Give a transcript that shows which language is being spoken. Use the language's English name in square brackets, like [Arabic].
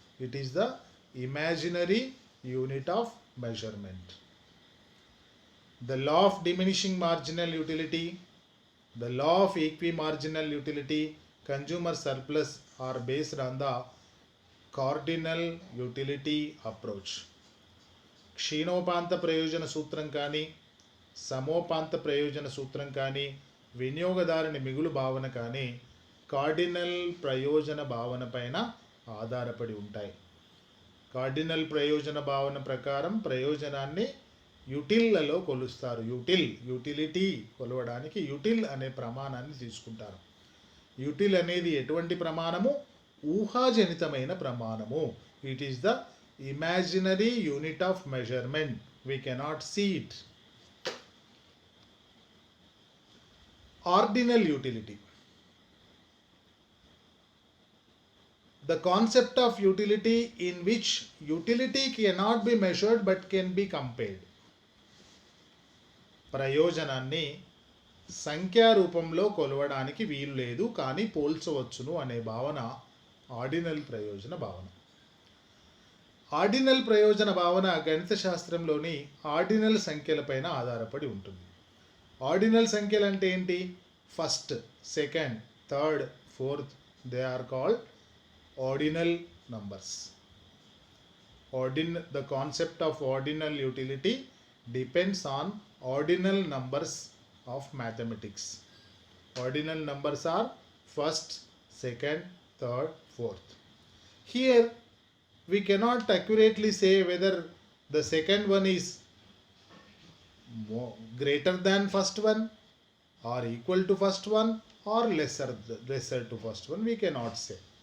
[English] It is the imaginary unit of measurement. The law of diminishing marginal utility, the law of equimarginal utility, consumer surplus are based on the cardinal utility approach. [Telugu] క్షీణోపాంత ప్రయోజన సూత్రం కానీ, సమోపాంత ప్రయోజన సూత్రం కానీ, వినియోగదారుని మిగులు భావన కానీ కార్డినల్ ప్రయోజన భావన పైన ఆధారపడి ఉంటాయి. కార్డినల్ ప్రయోజన భావన ప్రకారం ప్రయోజనాన్ని యుటిల్లలో కొలుస్తారు. యూటిలిటీ కొలవడానికి యుటిల్ అనే ప్రమాణాన్ని తీసుకుంటారు. యుటిల్ అనేది ఎటువంటి ప్రమాణము? ఊహాజనితమైన ప్రమాణము. [English] It is the imaginary unit of measurement. We cannot see it. Ordinal utility. The concept of utility in which utility cannot be measured but can be compared. [Telugu] ప్రయోజనాన్ని సంఖ్యా రూపంలో కొలవడానికి వీలు లేదు, కానీ పోల్చవచ్చును అనే భావన ఆర్డినల్ ప్రయోజన భావన. ఆర్డినల్ ప్రయోజన భావన గణిత శాస్త్రంలోని ఆర్డినల్ సంఖ్యలపైన ఆధారపడి ఉంటుంది. ఆర్డినల్ సంఖ్యలు అంటే ఏంటి? [English] First, second, third, fourth, they are called ordinal numbers. The concept of ordinal utility depends on ordinal numbers of mathematics. Ordinal numbers are first, second, third, fourth. Here we cannot accurately say whether the second one is greater than first one or equal to first one or lesser to first one. We cannot say.